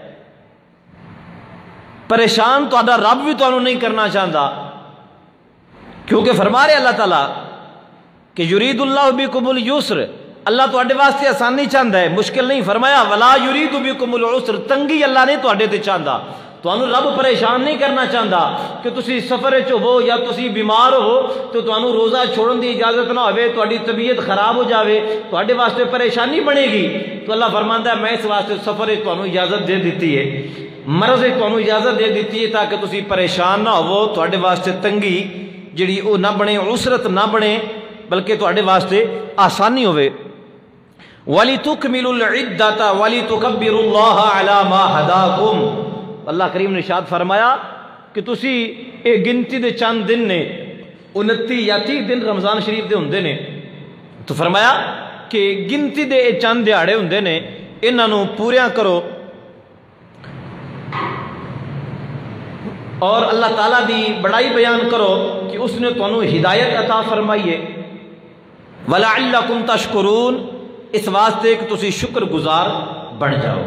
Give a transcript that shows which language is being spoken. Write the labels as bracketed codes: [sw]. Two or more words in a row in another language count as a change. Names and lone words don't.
[pa] پریشان تہاڈا رب بھی تانوں نہیں کرنا چاہتا، کیونکہ فرما رہے اللہ تعالیٰ کہ [ar] یرید اللہ بکم اليسر، [pa] اللہ تواڈے واسطے آسانی چاہتا ہے، مشکل نہیں۔ فرمایا [ar] ولا یرید بکم العسر، [pa] تنگی اللہ نے تواڈے تے چاہتا، تانوں رب پریشان نہیں کرنا چاہتا کہ تسی سفر وچ ہو یا تسی بیمار ہو تو تانوں روزہ چھوڑن دی اجازت نہ ہوے، تواڈی طبیعت خراب ہو جاوے، تواڈے واسطے پریشانی بنے گی، تو اللہ فرماندا ہے میں اس واسطے سفر وچ تانوں اجازت دے دیتی ہے، مرض وچ تانوں اجازت دے دیتی ہے تاکہ تسی پریشان نہ ہوو، تواڈے واسطے تنگی جڑی او نہ بنے، عسرت نہ بنے، بلکہ تواڈے واسطے آسانی ہوے۔ [ar] وَلِتُكْمِلُوا الْعِدَّةَ وَلِتُكَبِّرُوا اللَّهَ عَلَى مَا هَدَاكُمْ، [pa] اللہ کریم نے ارشاد فرمایا کہ تسی اے گنتی دے چند دن نے، 29 یا 30 دن رمضان شریف دے ہوندے نے، تو فرمایا کہ گنتی دے اے چند دیہاڑے ہوندے نے، انہاں نوں پوریاں کرو اور اللہ تعالیٰ دی بڑائی بیان کرو کہ اس نے تانوں ہدایت عطا فرمائی ہے۔ [ar] وَلَعَلَّكُمْ تَشْكُرُونَ، [pa] اس واسطے کہ تسی شکر گزار بن جاؤ۔